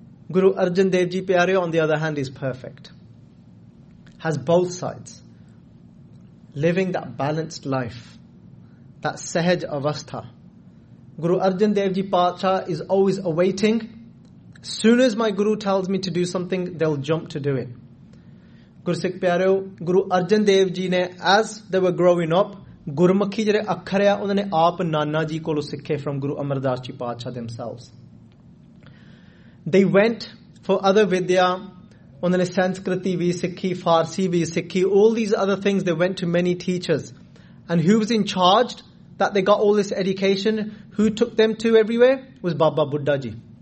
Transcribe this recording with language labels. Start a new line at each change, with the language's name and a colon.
English: Guru Arjan Dev Ji Pyareo, on the other hand, is perfect. Has both sides. Living that balanced life, that sahaj avastha. Guru Arjan Dev Ji Patsha is always awaiting. Soon as my Guru tells me to do something, they'll jump to do it.
Punjabi: ਗੁਰੂ ਸਿੱਖ ਪਿਆਰਿਓ, ਗੁਰੂ ਅਰਜਨ ਦੇਵ ਜੀ ਨੇ,
English: as they were growing up,
Punjabi: Gurmukhi ਜਿਹੜੇ ਅੱਖਰ ਯਾ, ਉਨ੍ਹੋਨੇ ਆਪ ਨਾਨਾ ਜੀ ਕੋਲੋ ਸਿੱਖੇ from Guru Amar Das ji ਪਾਤਸ਼ਾ
English: themselves. They went for other vidya,
Punjabi: unhone Sanskriti vi sikhi,
English: Farsi vi sikhi, all these other things, they went to many teachers. And who was in charge that they got all this education? Who took them to everywhere? Was Baba Buddha Ji.